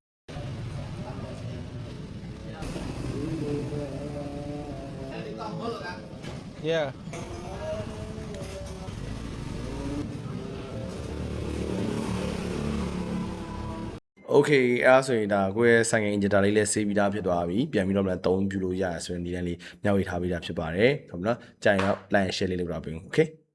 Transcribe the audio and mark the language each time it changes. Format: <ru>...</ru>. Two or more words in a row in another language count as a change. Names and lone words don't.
<en>Yeah.</en> <my>Okay အဲ့ဒါဆိုရင်ဒါကိုယ့်ရဲ့ဆိုင်ငယ် injector လေးလည်းဆေးပြီးသားဖြစ်သွားပြီပြန်ပြီးတော့လည်းသုံးပြလို့ရရဆိုရင်ဒီတန်းလေးမျှဝေထားပေးတာဖြစ်ပါတယ်ဟုတ်ပြီနော်ကြာရင်တော့</my> <en>like and share</en> <my>လေးလုပ်တာပေးဦး Okay</my>